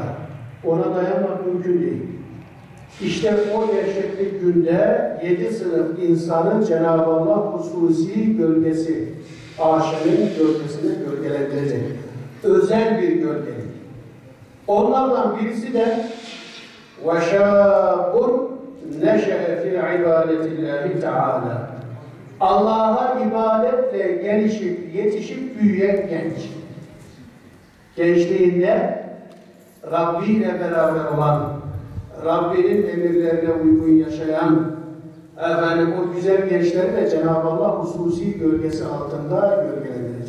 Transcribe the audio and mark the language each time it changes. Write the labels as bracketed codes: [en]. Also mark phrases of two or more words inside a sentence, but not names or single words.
[tr] Ona dayanmak mümkün değil. İşte o dehşetli günde 7 sınıf insanın Cenab-ı Allah hususi gölgesi, arşının gölgesine gölgelendirecek. Özel bir gölgelik. Onlardan birisi de [ar] وَشَابٌ نَشَأَ فِي عِبَادَةِ اللّٰهِ تَعَالَى [tr] Allah'a ibadetle gelişip, yetişip büyüyen genç. Gençliğinde Rabbi ile beraber olan, Rabbinin emirlerine uygun yaşayan, o güzel gençleri de Cenab-ı Allah hususi gölgesi altında gölgelendirecek.